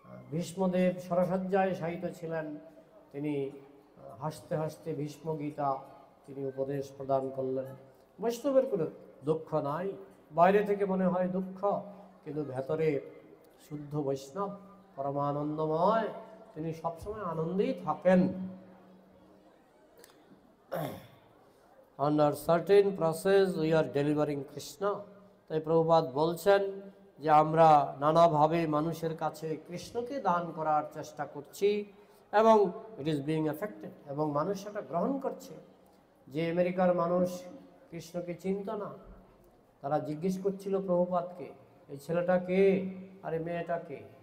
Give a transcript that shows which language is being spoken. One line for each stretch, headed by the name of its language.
Bangla: ভীষ্মদেব সরসজ্জায় শায়িত ছিলেন, তিনি হাসতে হাসতে ভীষ্ম গীতা তিনি উপদেশ প্রদান করলেন। বৈষ্ণবের কোনো দুঃখ নাই। বাইরে থেকে মনে হয় দুঃখ, কিন্তু ভেতরে শুদ্ধ বৈষ্ণব পরমানন্দময়, তিনি সবসময় আনন্দেই থাকেন।
English: Under certain process we are delivering Krishna.
Bangla: তাই প্রভুপাদ বলছেন যে আমরা নানাভাবে মানুষের কাছে কৃষ্ণকে দান করার চেষ্টা করছি, এবং
English: it is being affected,
Bangla: এবং মানুষ সেটা গ্রহণ করছে। যে আমেরিকার মানুষ কৃষ্ণকে চিনত না, তারা জিজ্ঞেস করছিল প্রভুপাদকে, এই ছেলেটা কে আর এই মেয়েটা কে?